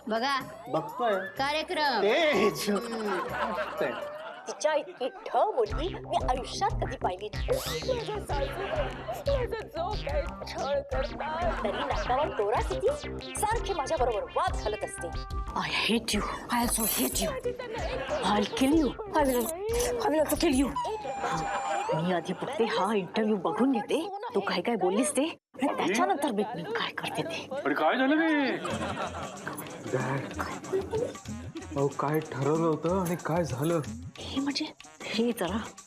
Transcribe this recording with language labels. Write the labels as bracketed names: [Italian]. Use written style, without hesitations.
[Marathi] बघा बघतोय कार्यक्रम. तिच्या इतकी ढ मुलगी मी आयुष्यात कधी पाहिली नाही. माझ्या सासूबाई माझं जो काही छळ करतात, तरी नाकावर तोरा किती, सारखी माझ्या बरोबर वाद घालत असते. [English] I hate you, I also hate you, I kill you, I will also kill you. [Marathi] मी आधी बघते, हा इंटरव्ह्यू बघून घेते, तू काय काय बोललीस ते, आणि त्याच्यानंतर मी काय करते ते. अरे काय झालं रे? अहो काय ठरवलं होतं आणि काय झालं? हे म्हणजे हे जरा